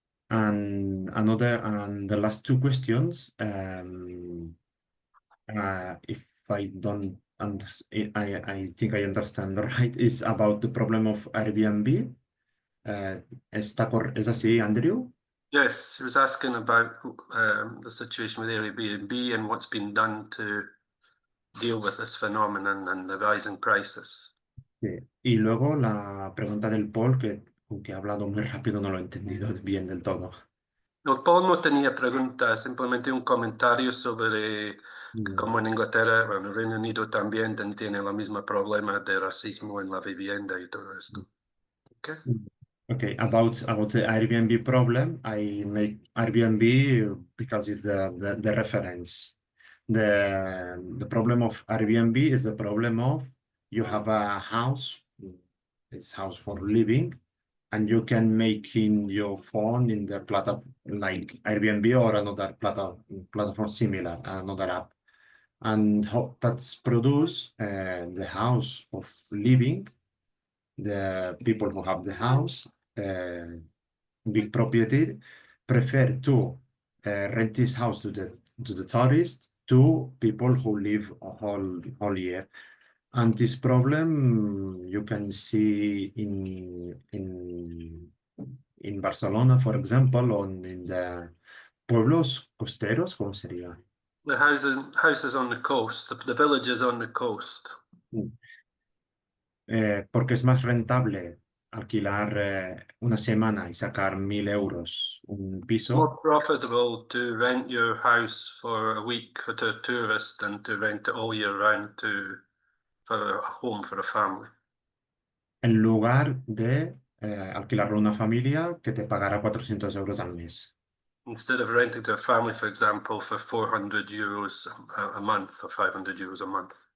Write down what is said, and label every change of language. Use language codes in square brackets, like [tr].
[en] And the last two questions, if I don't I think I understand right, is about the problem of Airbnb. [es] ¿Es así, Andrew? [en] Yes, he was asking about the situation with Airbnb and what's been done to deal with this phenomenon and the rising prices. [es] Sí. Y luego la pregunta del Paul, que aunque ha hablado muy rápido no lo he entendido bien del todo. No, Paul no tenía preguntas, simplemente un comentario sobre que como en Inglaterra, bueno, en Reino Unido también tiene el mismo problema de racismo en la vivienda y todo esto. [en] Okay. Okay, about the Airbnb problem, I make Airbnb because it's the reference. The problem of Airbnb is the problem of you have a house, it's house for living, and you can make in your phone in the platform like Airbnb or another platform similar, another app, and that's produce the house of living. The people who have the house, big property, prefer to rent this house to the tourists, to people who live a whole year. And this problem you can see in Barcelona, for example, or in the [es] pueblos costeros, ¿cómo sería? [en] The houses on the coast, the villages on the coast. [es] Porque es más rentable alquilar una semana y sacar 1.000 euros un piso. [en] More profitable to rent your house for a week to a tourist than to rent it all year round for a home for a family. [es] En lugar de alquilarlo a una familia que te pagará 400 euros al mes. [en] Instead of renting to a family, for example, for 400 euros a month or 500 euros a month.